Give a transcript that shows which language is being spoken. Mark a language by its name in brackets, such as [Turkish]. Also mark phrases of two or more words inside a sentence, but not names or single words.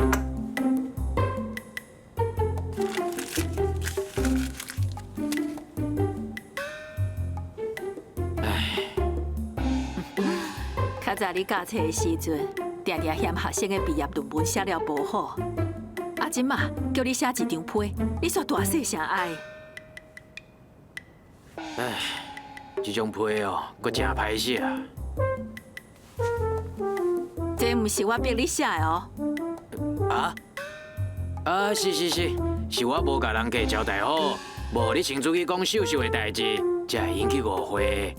[Min Nan Chinese] 较早你教册的时阵，定定嫌学生的毕业论文写了无好，啊，今嘛叫你写1张批，你煞大细声爱。唉，这种批哦，佫真歹写啊！这毋是我逼你写的哦。是我无甲人家交代好，无你先出去讲秀秀的代志，才会引起误会。